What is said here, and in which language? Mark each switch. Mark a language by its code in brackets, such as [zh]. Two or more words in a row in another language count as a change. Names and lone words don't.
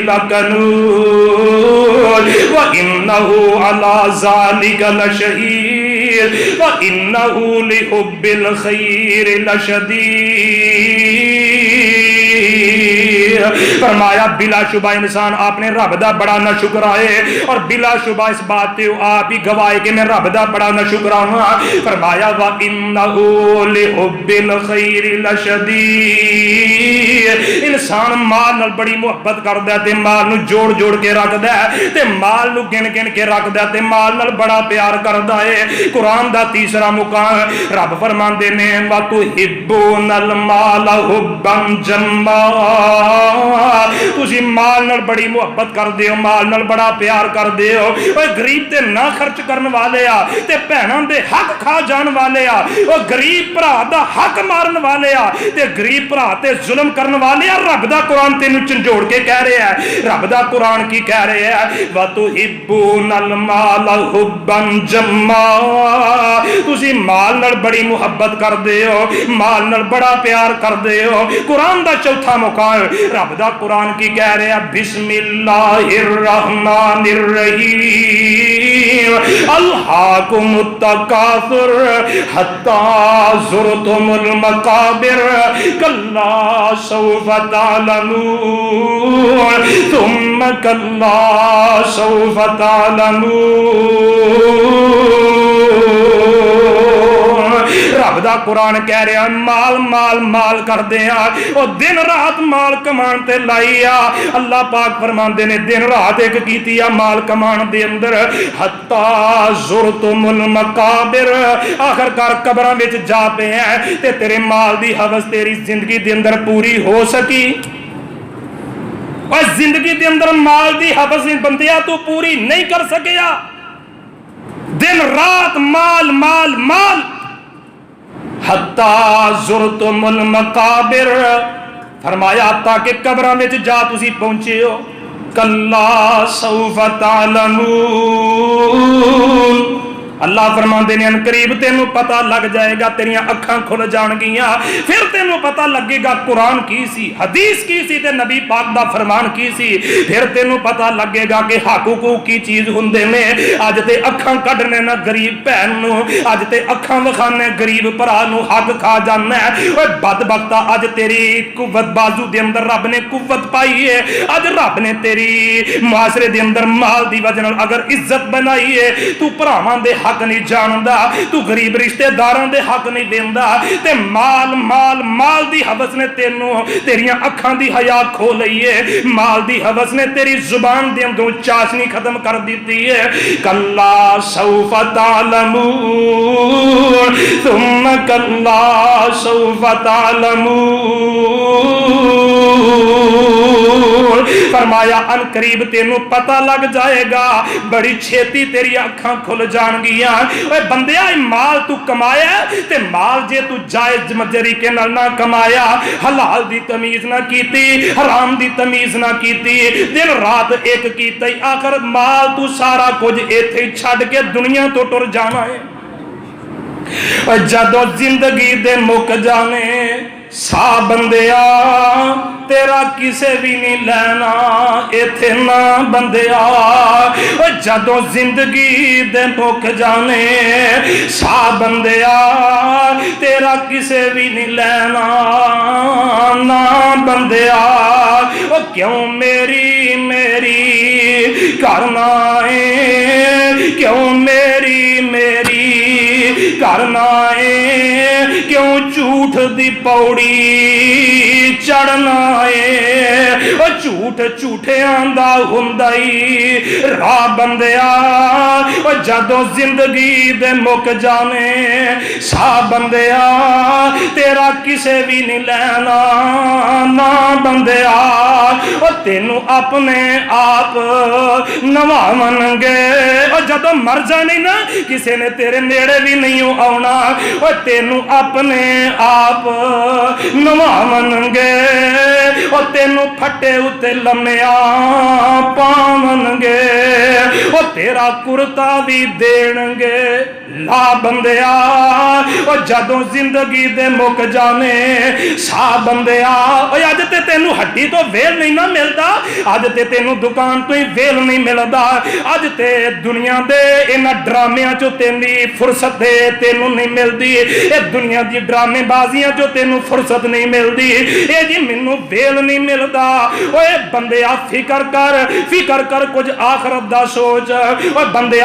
[ar] لکنود وانہ علی ذالک لشہید وانہ لحب الخیر لشدید [pa] فرمایا بلا شبہ انسان آپ نے رب دا بڑا نہ شکر آئے اور بلا شبہ اس بات تے آپ ہی گواہے کہ میں رب دا بڑا نہ شکر آؤں فرمایا [ar] وَإِنَّهُ لِحُبِّ الْخَيْرِ لَشَدِيدٌ [pa] انسان مال نال بڑی محبت کردا ہے تے مال نو جوڑ جوڑ کے رکھدا ہے تے مال نو گن گن کے رکھدا ہے تے مال نال بڑا پیار کردا ہے قرآن دا تیسرا مقام رب فرماندے نے [ar] وَتُحِبُّونَ الْمَالَ حُبًّا جَمًّا [pa] تسی مال نال بڑی محبت کر دیو مال نال بڑا پیار کر دیو اوے غریب تے نہ خرچ کرن والے آ تے بہناں دے حق کھا جان والے آ او غریب بھرا دا حق مارن والے آ تے غریب بھرا تے ظلم کرن والے آ رب دا قرآن تینوں جھنجھوڑ کے کہہ رہا ہے رب دا قرآن کی کہہ رہا ہے [ar] وَتُحِبُّونَ الْمَالَ حُبًّا جَمًّا [pa] تسی مال نال بڑی محبت کر دیو مال نال بڑا پیار کر دیو قرآن دا چوتھا مقام رب دا قرآن کی کہہ رہے ہیں [ar] بسم اللہ الرحمن الرحیم الہاکم التکاثر حتی زرتم المقابر کلا سوف تعلمون ثم کلا سوف تعلمون [pa] رب دا قرآن کہہ رہا مال مال مال کر دیا اور دن رات مال کمان تے لائیا اللہ پاک فرماندے نے دن رات ایک کیتی مال کمان دے اندر [ar] حتی زرتم المقابر [pa] آخر کار قبراں وچ جا پے ہیں تے تیرے مال دی حوث تیری زندگی دے اندر پوری ہو سکی اور زندگی دے اندر مال دی حوث بندیا تو پوری نہیں کر سکیا دن رات مال مال مال [ar] حتی زرتم المقابر [pa] فرمایا تاکہ قبراں وچ جا تسی پہنچے ہو [ar] کلا سوف [pa] تعلمون اللہ فرماندے نے ان قریب تینوں پتہ لگ جائے گا تیریاں اکھاں کھل جان گیاں پھر تینوں پتہ لگے گا قرآن کی سی حدیث کی سی تے نبی پاک دا فرمان کی سی پھر تینوں پتہ لگے گا کہ حق حقوق کی چیز ہوندے نے اج تے اکھاں کڈنے نہ غریب بہن نو اج تے اکھاں وکھانے غریب بھرا نو حق کھا جانا ہے اوے بدبختا اج تیری قوت بازو دے اندر رب نے قوت پائی ہے اج رب نے تیری معاشرے دے اندر مال دی وجہ نال اگر عزت بنائی ہے تو بھراواں دے حق نہیں جاندا تو غریب رشتہ داراں دے حق نہیں دیندا تے مال مال مال دی حوث نے تینوں تیریاں اکھاں دی حیا کھو لئی ہے مال دی حوث نے تیری زبان دے اندروں چاشنی ختم کر دیتی ہے [ar] کلا سوف تعلمون ثم کلا سوف تعلمون [pa] فرمایا ان قریب تینوں پتہ لگ جائے گا بڑی چھیتی تیری اکھاں کھل جان گیاں اے بندیا مال تو کمایا تے مال جے تو جائز طریقے نال نہ کمایا حلال دی تمیز نہ کیتی حرام دی تمیز نہ کیتی دن رات ایک کیتا آخر مال تو سارا کچھ ایتھے چھڈ کے دنیا تو ٹر جانا ہے جدو زندگی دے مک جانے سا بندیا تیرا کسے بھی نہیں لینا ایتھے نہ بندیا جدو زندگی دے مک جانے سا بندیا تیرا کسے بھی نہیں لینا نہ بندیا کیوں میری میری کرنا ہے کیوں میری میری کرنا ہے کیوں جھوٹ دی پوڑی چڑھنا ہے او جھوٹ جھوٹیاں دا ہوندا ہی راہ بندیا او جدوں زندگی دے مک جانے سا بندیا تیرا کسے بھی نہیں لینا نا بندیا او تینوں اپنے آپ نواون گے او جدوں مر جانے نا کسے نے تیرے نیڑے بھی نہیں آنا او تینوں اپنے آپ نواون گے او تینوں پھٹے اتے لمیاں پاون گے او تیرا کرتا بھی دین گے لا بندیا او جدوں زندگی دے مک جانے سا بندیا او اج تے تینوں ہڈی تو ویل نہیں نہ ملدا اج تے تینوں دکان تو ہی ویل نہیں ملدا اج تے دنیا دے انہاں ڈرامیاں چوں تینی فرصت دے تینوں نہیں ملدی اے دنیا دی ڈرامے بازیاں چوں تینوں فرصت نہیں ملدی اے جی مینوں ویل نہیں ملدا اوے بندیا فکر کر کچھ آخرت دا سوچ اوے بندیا